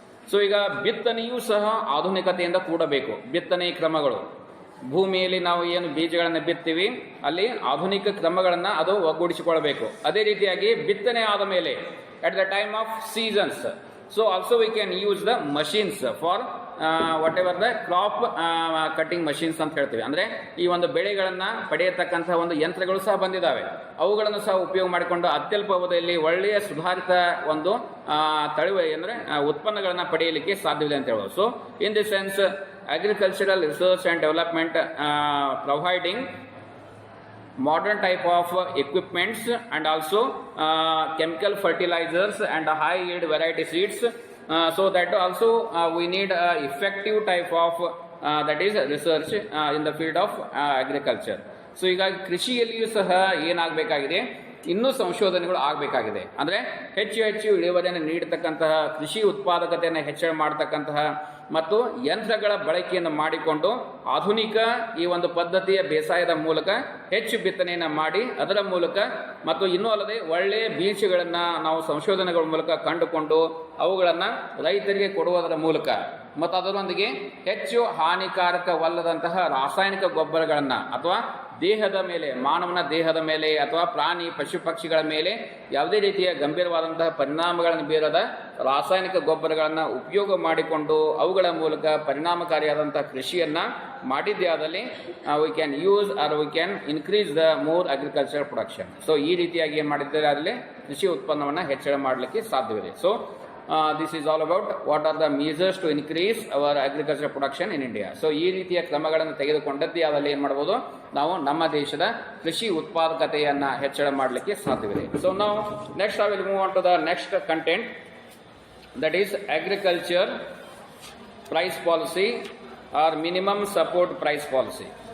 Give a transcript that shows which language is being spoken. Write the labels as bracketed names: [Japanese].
[Kannada] So ಈಗ ಬಿತ್ತನೆಯೂ ಸಹ ಆಧುನಿಕತೆಯಿಂದ ಕೂಡಬೇಕು. ಬಿತ್ತನೆ ಕ್ರಮಗಳು, ಭೂಮಿಯಲ್ಲಿ ನಾವು ಏನು ಬೀಜಗಳನ್ನು ಬಿತ್ತೀವಿ ಅಲ್ಲಿ ಆಧುನಿಕ ಕ್ರಮಗಳನ್ನು ಅದು ಒಗ್ಗೂಡಿಸಿಕೊಳ್ಳಬೇಕು. ಅದೇ ರೀತಿಯಾಗಿ ಬಿತ್ತನೆ ಆದ ಮೇಲೆ [English] at the time of seasons, so also we can use the machines for whatever the crop cutting machines [Kannada] ಅಂತ ಹೇಳ್ತೀವಿ. ಅಂದರೆ ಈ ಒಂದು ಬೆಳೆಗಳನ್ನು ಪಡೆಯತಕ್ಕಂತಹ ಒಂದು ಯಂತ್ರಗಳು ಸಹ ಬಂದಿದ್ದಾವೆ. ಅವುಗಳನ್ನು ಸಹ ಉಪಯೋಗ ಮಾಡಿಕೊಂಡು ಅತ್ಯಲ್ಪ ಅವಧಿಯಲ್ಲಿ ಒಳ್ಳೆಯ ಸುಧಾರಿತ ಒಂದು ತಳುವಳಿ ಅಂದರೆ ಉತ್ಪನ್ನಗಳನ್ನು ಪಡೆಯಲಿಕ್ಕೆ ಸಾಧ್ಯವಿದೆ ಅಂತ ಹೇಳ್ಬೋದು. [English] So in the sense agricultural research and development providing modern type of equipments and also chemical fertilizers and high yield variety seeds, so that also we need effective type of that is research in the field of agriculture. [Kannada] So ಈಗ ಕೃಷಿಯಲ್ಲಿಯೂ ಸಹ ಏನಾಗಬೇಕಾಗಿದೆ, ಇನ್ನೂ ಸಂಶೋಧನೆಗಳು ಆಗಬೇಕಾಗಿದೆ. ಅಂದರೆ ಹೆಚ್ಚು ಹೆಚ್ಚು ಇಳುವರಿಯನ್ನು ನೀಡತಕ್ಕಂತಹ, ಕೃಷಿ ಉತ್ಪಾದಕತೆಯನ್ನು ಹೆಚ್ಚಳ ಮಾಡತಕ್ಕಂತಹ ಮತ್ತು ಯಂತ್ರಗಳ ಬಳಕೆಯನ್ನು ಮಾಡಿಕೊಂಡು ಆಧುನಿಕ ಈ ಒಂದು ಪದ್ಧತಿಯ ಬೇಸಾಯದ ಮೂಲಕ ಹೆಚ್ಚು ಬಿತ್ತನೆಯನ್ನು ಮಾಡಿ ಅದರ ಮೂಲಕ ಮತ್ತು ಇನ್ನೂ ಅಲ್ಲದೆ ಒಳ್ಳೆಯ ಬೀಜಗಳನ್ನು ನಾವು ಸಂಶೋಧನೆಗಳ ಮೂಲಕ ಕಂಡುಕೊಂಡು ಅವುಗಳನ್ನು ರೈತರಿಗೆ ಕೊಡುವುದರ ಮೂಲಕ ಮತ್ತು ಅದರೊಂದಿಗೆ ಹೆಚ್ಚು ಹಾನಿಕಾರಕವಲ್ಲದಂತಹ ರಾಸಾಯನಿಕ ಗೊಬ್ಬರಗಳನ್ನು ಅಥವಾ ದೇಹದ ಮೇಲೆ, ಮಾನವನ ದೇಹದ ಮೇಲೆ ಅಥವಾ ಪ್ರಾಣಿ ಪಶು ಪಕ್ಷಿಗಳ ಮೇಲೆ ಯಾವುದೇ ರೀತಿಯ ಗಂಭೀರವಾದಂತಹ ಪರಿಣಾಮಗಳನ್ನು ಬೀರದ ರಾಸಾಯನಿಕ ಗೊಬ್ಬರಗಳನ್ನು ಉಪಯೋಗ ಮಾಡಿಕೊಂಡು ಅವುಗಳ ಮೂಲಕ ಪರಿಣಾಮಕಾರಿಯಾದಂತಹ ಕೃಷಿಯನ್ನು ಮಾಡಿದ್ದೇ ಆದಲ್ಲಿ [English] We can use or we can increase the more agriculture production. [Kannada] So ಈ ರೀತಿಯಾಗಿ ಏನು ಮಾಡಿದ್ದಾರೆ ಅದರಲ್ಲಿ ಕೃಷಿ ಉತ್ಪನ್ನವನ್ನು ಹೆಚ್ಚಳ ಮಾಡಲಿಕ್ಕೆ ಸಾಧ್ಯವಿದೆ. [English] So this is all about what are the measures to increase our agriculture production in India. [Kannada] So ಈ ರೀತಿಯ ಕ್ರಮಗಳನ್ನು ತೆಗೆದುಕೊಂಡದ್ದೇ ಆದಲ್ಲಿ ಏನು ಮಾಡ್ಬೋದು, ನಾವು ನಮ್ಮ ದೇಶದ ಕೃಷಿ ಉತ್ಪಾದಕತೆಯನ್ನು ಹೆಚ್ಚಳ ಮಾಡಲಿಕ್ಕೆ ಸಾಧ್ಯವಿದೆ. [English] So ನಾವು next I will move on to the next content, that is agriculture price policy or minimum support price policy.